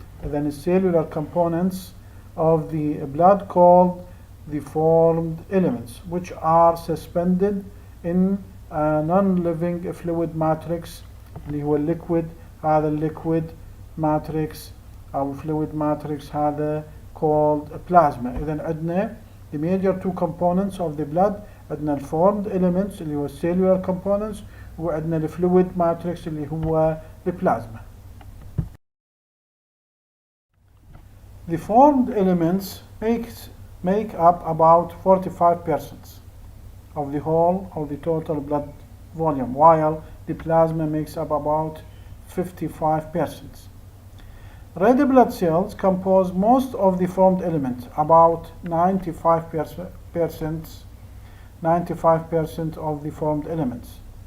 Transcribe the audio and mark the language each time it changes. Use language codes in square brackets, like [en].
[en] Then the cellular components of the blood called the formed elements, which are suspended in a non-living fluid matrix [ar] اللي هو [en] liquid. هذا liquid matrix أو fluid matrix هذا called plasma. [ar] إذن عندنا [en] the major two components of the blood. عندنا formed elements [ar] اللي هو [en] cellular components [ar] وعندنا الفلويد ماتريكس اللي هو البلازما. [en] The formed elements make up about 45% of the whole of the total blood volume, while the plasma makes up about 55%. Red blood cells compose most of the formed elements, about 95% of the formed elements.